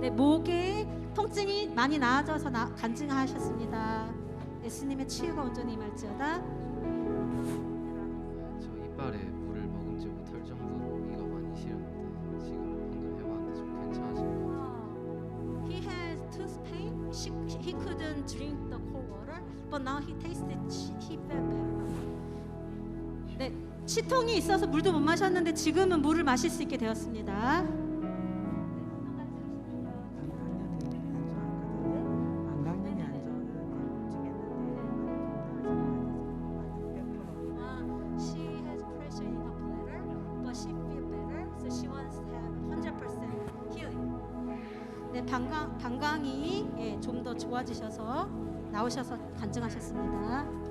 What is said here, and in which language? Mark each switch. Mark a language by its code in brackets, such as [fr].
[ko] 네, 목에 통증이 많이 나아져서 간증하셨습니다. 예수님의 치유가 온전히 임할지어다. 저 이빨에 물을 먹지 못할 정도로 이가 많이 시렸는데 지금 방금 해봤는데 좀 괜찮아진 것 같아요. [en] He has tooth pain. He couldn't drink the cold water, but now he tasted. He felt better. [ko] 네, 치통이 있어서 물도 못 마셨는데 지금은 물을 마실 수 있게 되었습니다. 안강년이 안 [en] She has pressure in her bladder, but she feel better, so she wants to have 100% healing. [ko] 네, 방광이 좀 더 좋아지셔서 나오셔서 간증하셨습니다.